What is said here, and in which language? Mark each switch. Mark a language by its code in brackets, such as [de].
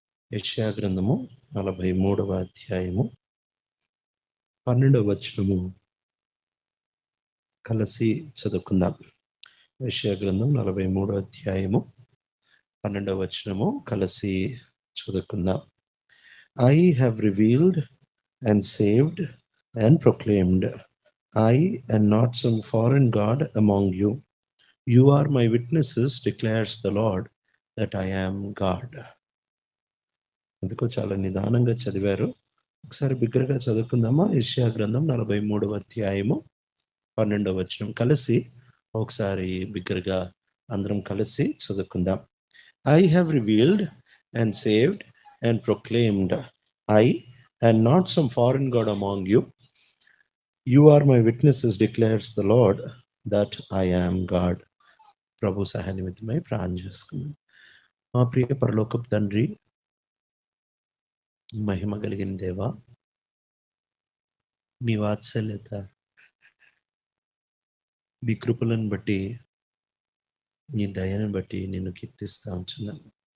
[te] యెషయా గ్రంథము 43వ అధ్యాయము 12వ వచనము కలిసి చదువుకుందాం. యెషయా గ్రంథం 43వ అధ్యాయము 12వ వచనము కలిసి చదువుకుందాం. [en] I have revealed and saved and proclaimed, I and not some foreign god among you. You are my witnesses, declares the Lord, that I am God. [te] ఎందుకో చాలా నిదానంగా చదివారు. ఒకసారి బిగ్గరగా చదువుకుందామా? యెషయా గ్రంథం 43వ అధ్యాయము 12వ వచనం కలిసి ఒకసారి బిగ్గరగా అందరం కలిసి చదువుకుందాం. [en] I have revealed and saved and proclaimed, I and not some foreign god among you. You are my witnesses, declares the Lord, that I am God. [te] ప్రభు సహాయ నిమిత్తమై ప్రార్థన చేసుకున్నాం. మా ప్రియ పరలోకపు తండ్రి, మహిమ కలిగిన దేవా, మీ వాత్సల్యత, మీ కృపలను బట్టి, నీ దయను బట్టి నిన్ను కీర్తిస్తా ఉంటున్నాను.